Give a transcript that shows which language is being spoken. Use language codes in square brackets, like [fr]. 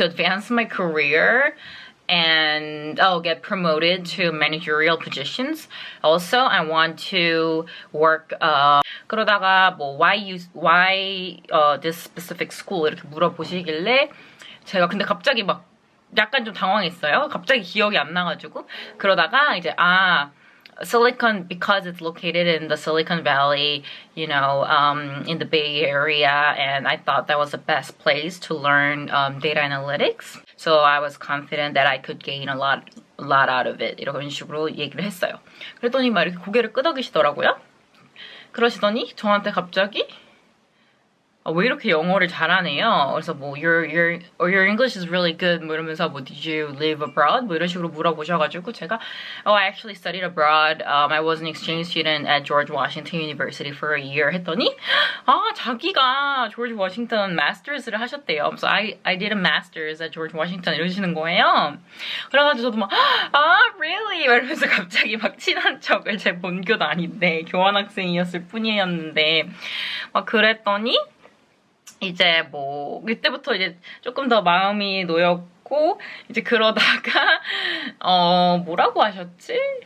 [en] To advance my career and I'll get promoted to managerial positions. Also, I want to work. [ko] 그러다가 뭐 [en] why this specific school [ko] 이렇게 물어보시길래, 제가 근데 갑자기 막 약간 좀 당황했어요. 갑자기 기억이 안 나가지고. 그러다가 이제 [en] Silicon, because it's located in the Silicon Valley, in the Bay Area, and I thought that was the best place to learn data analytics. So I was confident that I could gain a lot out of it. [ko] 이런 식으로 얘기를 했어요. 그랬더니 막 이렇게 고개를 끄덕이시더라고요. 그러시더니 저한테 갑자기 왜 이렇게 영어를 잘하네요. 그래서 뭐 [en] your English is really good [ko] 뭐 이러면서 뭐 [en] did you live abroad [ko] 뭐 이런 식으로 물어보셔가지고 제가 [en] I actually studied abroad. I was an exchange student at George Washington University for a year [ko] 했더니 자기가 조지 워싱턴 마스터스를 하셨대요. 그래서 [en] I did a master's at George Washington [ko] 이러시는 거예요. 그래가지고 저도 막 [en] really [ko] 이러면서 갑자기 막 친한 척을 제 본교도 아닌데 교환학생이었을 뿐이었는데 막 그랬더니 이제 뭐 그때부터 이제 조금 더 마음이 놓였고 이제 그러다가 뭐라고 하셨지?